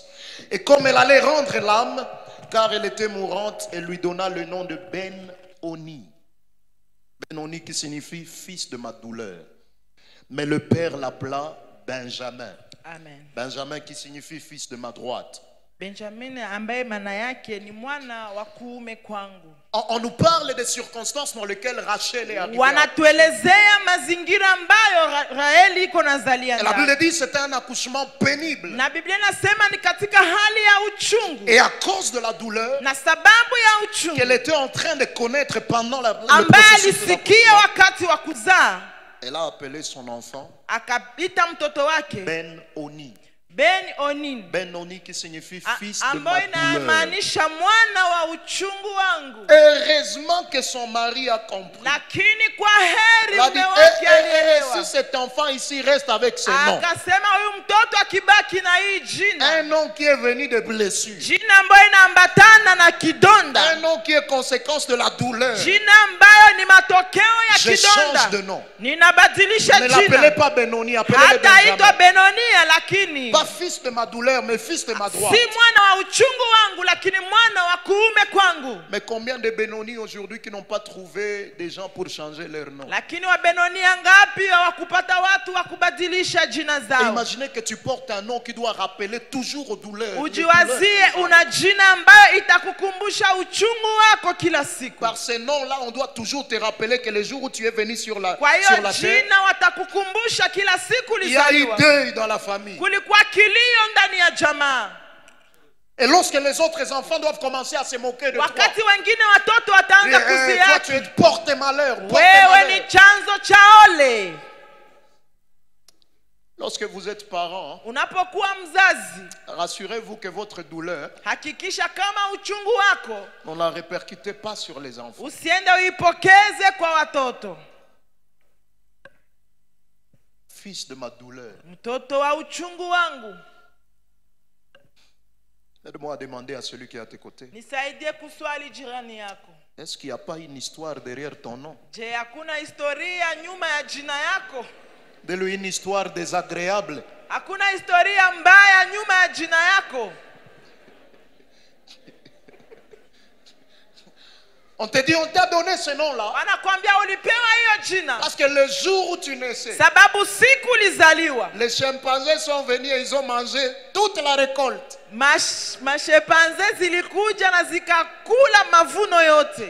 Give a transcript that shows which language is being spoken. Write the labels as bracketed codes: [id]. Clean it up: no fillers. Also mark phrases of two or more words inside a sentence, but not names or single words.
[fr] Et comme elle allait rendre l'âme, car elle était mourante, elle lui donna le nom de Ben-Oni. Ben-Oni qui signifie fils de ma douleur. Mais le père l'appela Benjamin. Amen. Benjamin qui signifie fils de ma droite. [sw] Benjamin ambaye maana yake ni mwana wa kuume kwangu. [fr] On nous parle des circonstances dans lesquelles Rachel est arrivée. [sw] Wanatuelezea mazingira ambayo Raheli iko nazalia [fr] La [sw] ndani. [fr] Bible dit que c'était un accouchement pénible. [sw] Na Biblia inasema ni katika hali ya uchungu. [fr] Et à cause de la douleur [sw] Na sababu ya uchungu [fr] qu'elle était en train de connaître pendant le [sw] ambaye [fr] processus de [sw] alisikia [fr] l'accouchement, [sw] wakati wa kuzaa, [fr] elle a appelé son enfant [sw] akaita mtoto wake [fr] Ben-Oni. [sw] Ben-Oni, [fr] Ben-Oni qui signifie fils de ma [sw] ambayo [fr] douleur. [sw] inamaanisha mwana wa uchungu wangu. [fr] Heureusement que son mari a compris. [sw] Lakini kwa heri [fr] Elle a dit, [sw] mume wake alielewa. [fr] si cet enfant ici reste avec ce nom, [sw] Akasema huyu mtoto akibaki na hii jina, [fr] un nom qui est venu de blessure, [sw] jina ambayo inaambatana na kidonda, [fr] un nom qui est conséquence de la douleur, [sw] jina ambayo ni matokeo ya [fr] je change de [sw] kidonda, [fr] nom. [sw] ninabadilisha [fr] Ne l'appelez [sw] jina. [fr] pas Benoni, appelez-le [sw] Hataitwa [fr] Benjamin. [sw] Benonia, lakini [fr] Pas fils de ma douleur, mais fils de ma droite. [sw] si mwana wa uchungu wangu, lakini mwana wa kuume kwangu. [fr] Mais combien de Benoni aujourd'hui qui n'ont pas trouvé des gens pour changer leur nom? [sw] Lakini wa Benonia ngapi hawakupata watu wa kubadilisha jina zao? [fr] Imaginez que tu portes un nom qui doit rappeler toujours aux douleurs. Les [sw] Ujiwazie [fr] douleurs. [sw] una jina ambayo itakukumbusha uchungu wako kila siku. [fr] Par ces noms-là, on doit toujours te rappeler que le jour où tu es venu sur la [sw] Kwa hiyo [fr] terre, [sw] jina watakukumbusha kila siku [fr] il y a eu [sw] lizaliwa. [fr] deuil dans la famille. [sw] Kulikuwa kilio ndani ya jamaa. [fr] Et lorsque les autres enfants doivent commencer à se moquer de toi, [sw] Wakati wengine watoto wataanza [fr] toi [sw] kusiaki, [fr] tu es porte malheur, porte [sw] wewe ni [fr] malheur. [sw] chanzo cha ole. [fr] Lorsque vous êtes parent, [sw] Unapokuwa mzazi, [fr] rassurez-vous que votre douleur, [sw] hakikisha kama uchungu wako [fr] ne la répercutez pas sur les enfants. [sw] usiende uipokeze kwa watoto. [fr] Fils de ma douleur. [sw] Mtoto wa uchungu wangu, [fr] Aide-moi à demander à celui qui est à tes côtés. [sw] nisaidie kuswali jirani yako. [fr] Est-ce qu'il n'y a pas une histoire derrière ton nom? [sw] Je, hakuna historia nyuma ya jina yako? [fr] De une histoire désagréable. [sw] Hakuna historia mbaya nyuma ya jina yako? [fr] On te dit, on t'a donné ce nom-là. [sw] Wanakwambia ulipewa hiyo jina [fr] Parce que le jour où tu naissais, [sw] sababu siku ulizaliwa [fr] les chimpanzés sont venus et ils ont mangé toute la récolte. [sw] mashepanze zilikuja na zikakula mavuno yote.